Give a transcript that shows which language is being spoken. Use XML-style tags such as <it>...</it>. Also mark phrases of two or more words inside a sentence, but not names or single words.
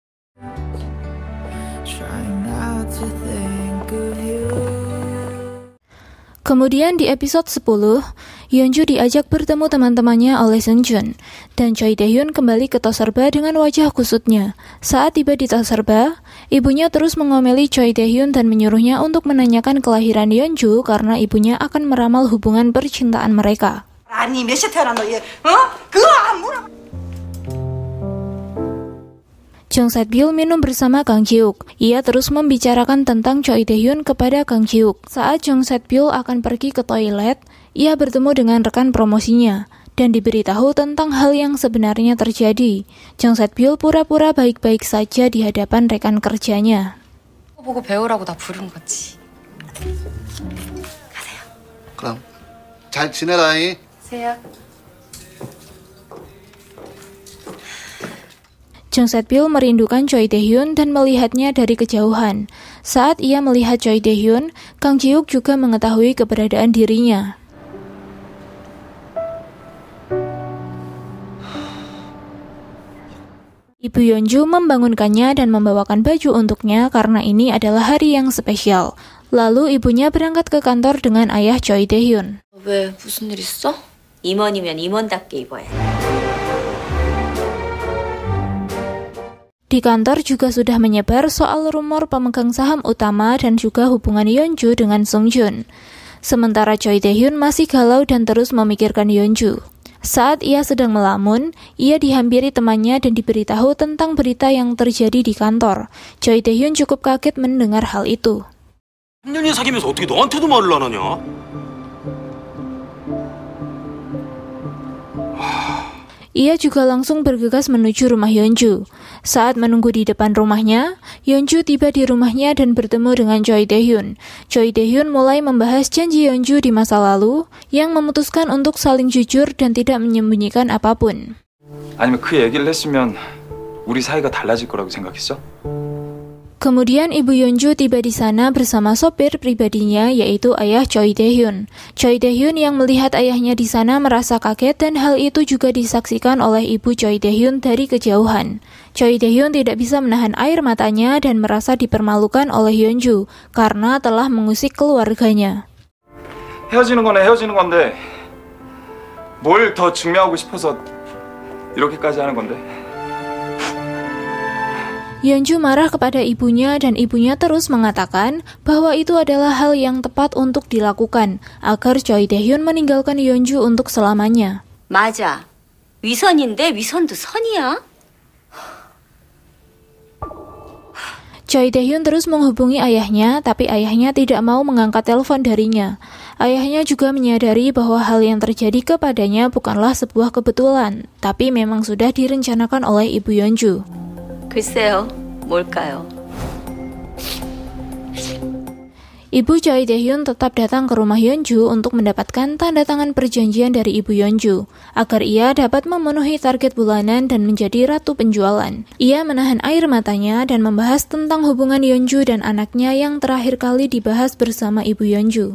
<id>Kemudian di episode 10, Yeonju diajak bertemu teman-temannya oleh Sung Joon, dan Choi Dae-hyun kembali ke Toserba dengan wajah kusutnya. Saat tiba di Toserba, ibunya terus mengomeli Choi Dae-hyun dan menyuruhnya untuk menanyakan kelahiran Yeonju karena ibunya akan meramal hubungan percintaan mereka.</id> <ko>아니 몇 시에 태어난 너 얘? 그거 안 물어.</ko> <id>Jung Set-byul minum bersama Kang Ji-wook. Ia terus membicarakan tentang Choi Dae-hyun kepada Kang Ji-wook. Saat Jung Set-byul akan pergi ke toilet, ia bertemu dengan rekan promosinya dan diberitahu tentang hal yang sebenarnya terjadi. Jung Set-byul pura-pura baik-baik saja di hadapan rekan kerjanya.</id> <ko>보고 배우라고 다 부른 거지. 가세요. 그럼 잘 지내라잉. 세요.</ko> <id>Jung Set-byul merindukan Choi Dae-hyun dan melihatnya dari kejauhan. Saat ia melihat Choi Dae-hyun, Kang Ji-wook juga mengetahui keberadaan dirinya. Ibu Yeonju membangunkannya dan membawakan baju untuknya karena ini adalah hari yang spesial. Lalu ibunya berangkat ke kantor dengan ayah Choi Dae-hyun.</id> <ko>왜 무슨 일 있어? 임원이면 임원답게 입어야.</ko> <id>Di kantor juga sudah menyebar soal rumor pemegang saham utama dan juga hubungan Yeonju dengan Sung Joon. Sementara Choi Dae-hyun masih galau dan terus memikirkan Yeonju. Saat ia sedang melamun, ia dihampiri temannya dan diberitahu tentang berita yang terjadi di kantor. Choi Dae-hyun cukup kaget mendengar hal itu.</id> <ko>3년이나 사귀면서 어떻게 너한테도 말을 안 하냐?</ko> <id>Ia juga langsung bergegas menuju rumah Yeonju. Saat menunggu di depan rumahnya, Yeonju tiba di rumahnya dan bertemu dengan Choi Dae-hyun. Choi Dae-hyun mulai membahas janji Yeonju di masa lalu yang memutuskan untuk saling jujur dan tidak menyembunyikan apapun.</id> <ko>아니면 그 얘기를 했으면 우리 사이가 달라질 거라고 생각했어?</ko> <id>Kemudian Ibu Yeonju tiba di sana bersama sopir pribadinya yaitu ayah Choi Dae-hyun. Choi Dae-hyun yang melihat ayahnya di sana merasa kaget dan hal itu juga disaksikan oleh Ibu Choi Dae-hyun dari kejauhan. Choi Dae-hyun tidak bisa menahan air matanya dan merasa dipermalukan oleh Yeonju karena telah mengusik keluarganya.</id> <ko>헤어지는 건 헤어지는 건데 뭘 더 증명하고 싶어서 이렇게까지 하는 건데?</ko> <id>Yeonju marah kepada ibunya dan ibunya terus mengatakan bahwa itu adalah hal yang tepat untuk dilakukan agar Choi Dae-hyun meninggalkan Yeonju untuk selamanya.</id> <ko>맞아. 위선인데 위선도 선이야.</ko> <id>Choi Dae-hyun terus menghubungi ayahnya, tapi ayahnya tidak mau mengangkat telepon darinya. Ayahnya juga menyadari bahwa hal yang terjadi kepadanya bukanlah sebuah kebetulan, tapi memang sudah direncanakan oleh Ibu Yeonju.</id> <ko>글쎄요. 뭘까요?</ko> <id>Ibu Choi Dae-hyun tetap datang ke rumah Yeonju untuk mendapatkan tanda tangan perjanjian dari Ibu Yeonju agar ia dapat memenuhi target bulanan dan menjadi ratu penjualan. Ia menahan air matanya dan membahas tentang hubungan Yeonju dan anaknya yang terakhir kali dibahas bersama Ibu Yeonju.</id>